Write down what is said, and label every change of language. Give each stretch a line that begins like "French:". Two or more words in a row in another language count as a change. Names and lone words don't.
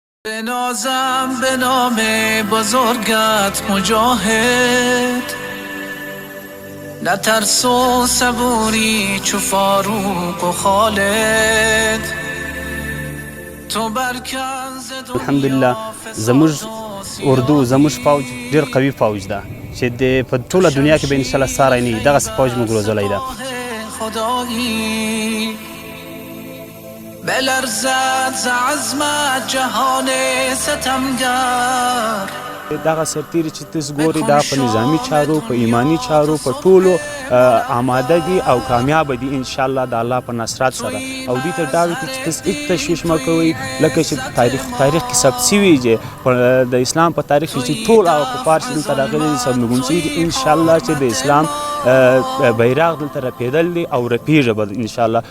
Persian: بنازم به نام بزرگت مجاهد، نترس و صبوری چو فاروق و خالد. تو برکن ز
Pashto: الحمدلله زموږ اردو زموږ فوج ډیر قوي فوج ده چې په ټوله دنیا کې به
Arabic: ان شاء الله
Pashto: ساری نه وي. دغسې فوج موږ روزلی ده.
Persian: خدایی بلرزد ز عزمت جهان ستمگر.
Pashto: دغه سرتیري چې تاسو ګورئ دا په نظامي چارو په ایمانی چارو په ټولو آماده دي او کامیابه دي
Arabic: ان شاء الله
Pashto: د الله په نصرت سره. او دې ته دا وایي چې تاسو هېڅ تشویش مه کوئ، لکه چې تاریخ کې ثبت شوي چې د اسلام په تاریخ کې چې ټول هغه کفار چې دلته راغلي دي سرنگون شوي دي،
Arabic: ان شاء الله
Pashto: چې د اسلام بیرغ دلته رپېدل دي او رپېږي به
Arabic: ان شاء الله.